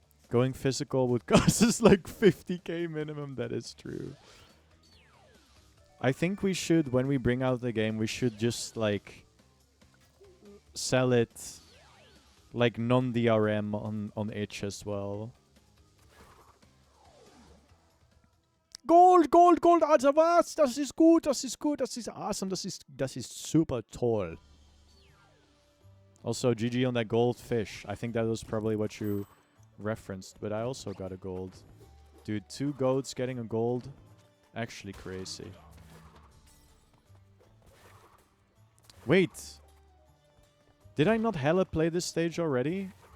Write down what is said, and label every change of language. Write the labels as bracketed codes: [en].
[en] Going physical would cost us like 50k minimum. That is true. I think we should, when we bring out the game, we should just like sell it like non-DRM on itch as well. Gold, Gold, Gold, [de] also was? Das ist gut, das ist gut, das ist awesome, das ist super toll. [en] Also, GG on that gold fish. I think that was probably what you referenced, but I also got a gold. Dude, 2 goats getting a gold. Actually crazy. Wait. Did I not hella play this stage already?